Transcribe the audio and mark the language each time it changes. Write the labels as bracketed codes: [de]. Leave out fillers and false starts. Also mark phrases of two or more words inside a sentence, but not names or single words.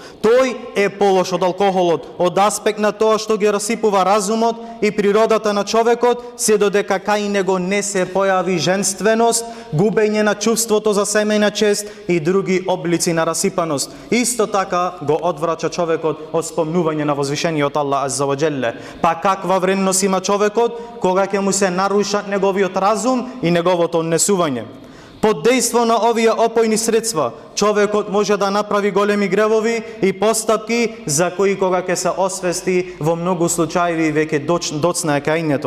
[mk] Тој е полош од алкохолот, од аспект на тоа што ги расипува разумот и природата на човекот, се додека кај него не се појави женственост, губење на чувството за семејна чест и други облици на расипаност. Исто така го одврача човекот од спомнување на возвишениот Аллах [ar] عز وجل. [mk] Па каква вредност има човекот кога ќе му се нарушат неговиот разум и неговото однесување? Под дејство на овие опојни средства, човекот може да направи големи гревови и постапки за кои кога ќе се освести во многу случаи веќе доцна кајњето.